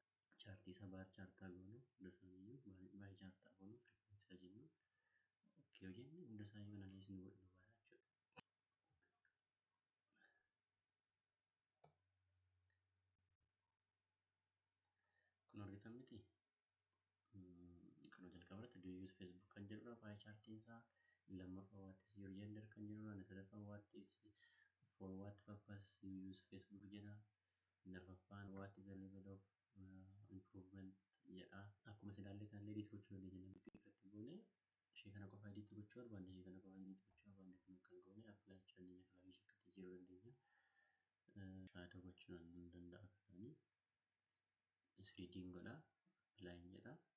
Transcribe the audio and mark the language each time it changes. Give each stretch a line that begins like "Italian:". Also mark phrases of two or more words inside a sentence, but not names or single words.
Oromo: Chaartii isaa bar chaartaa goonu hunda isaaniiyyuu baay'ee chaartaa goonu frequency isaa jennu okay yoo jenne hunda isaanii analyze nu godhu baala jechuudha. Kun argitan miti kan jalqaba irratti
English: do you use Facebook
Oromo: kan jedhudha baay'ee chaartiin isaa. Lammaffaa
English: what is your gender
Oromo: kan jedhudha. Sadaffaa
English: what is for what purpose you use Facebook
Oromo: jedha. Arfaffaan
English: what is the level of improvement
Oromo: jedha. Akkuma silaallee kan edit gochuu dandeenya namni irratti goone ishee kana qofa edit gochuu barbaanne ishee kana qofa edit gochuu barbaanne kun kan goone apply gochuu dandeenya. Kanaaf ishee akkatti jijjiiruu dandeenya. Shadow gochuu danda'a kanaanii 3D godha apply jedha.